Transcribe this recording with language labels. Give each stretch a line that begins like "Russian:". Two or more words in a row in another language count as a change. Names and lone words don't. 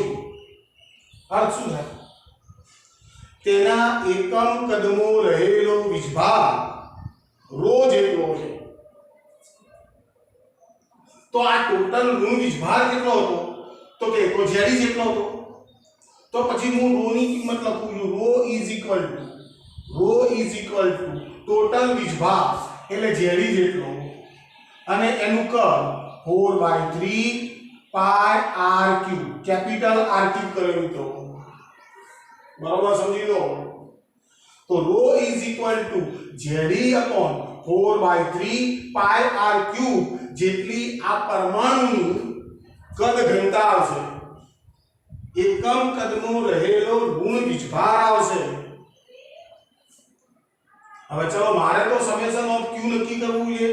Gujarati: અર્થ શું થાય? તેના એકમ કદમો રહેલો વીજભાર rho જેટલો છે. તો આ ટોટલ ઋણ વીજભાર કેટલો હતો? તો કે તો ઝેડી જેટલો હતો. તો પછી હું rho ની કિંમત લખું છું.
English: rho is equal to
Gujarati: ટોટલ વીજભાર એટલે ઝેડી જેટલો અને એનું કદ
English: 4/3 pi r cube capital R cube
Gujarati: કર્યો મિત્રો. બરાબર સમજી લો. તો
English: rho is equal to
Gujarati: ઝેડી
English: upon 4/3 pi r cube
Gujarati: જેટલી આ પરમાણુની કદ ઘનતા આવશે. એકમ કદનો રહેલો ઋણ વીજભાર આવશે. હવે ચલો મારે તો
English: summation of q
Gujarati: નક્કી કરવું છે.